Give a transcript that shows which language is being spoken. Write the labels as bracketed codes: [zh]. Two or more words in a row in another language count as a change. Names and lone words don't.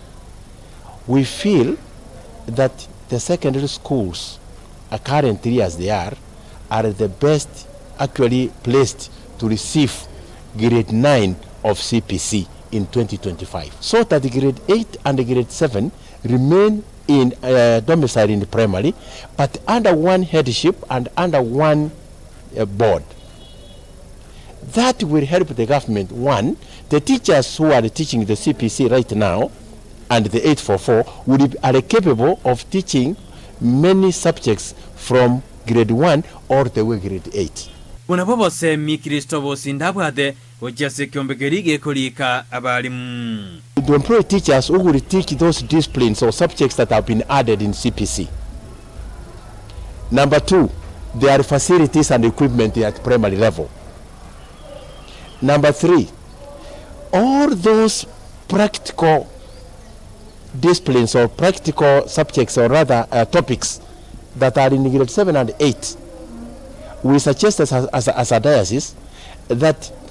[en] we feel that the secondary schools currently as they are the best actually placed to receive grade 9 of CBC in 2025, so that grade 8 and grade 7 remain in domicile in the primary, but under one headship and under one board. That will help the government. One, the teachers who are teaching the CBC right now and the 844 are capable of teaching many subjects from grade 1 all the way grade 8. [guz] Unapobo se mi Christopher Osinde bwate ojase kyombegerige kolika abalimu. [en] To employ teachers who will teach those disciplines or subjects that have been added in CBC. Number 2, there are facilities and equipment at primary level. Number 3, all those practical disciplines or practical subjects or rather topics that are in grade 7 and 8, we suggest as a diocese that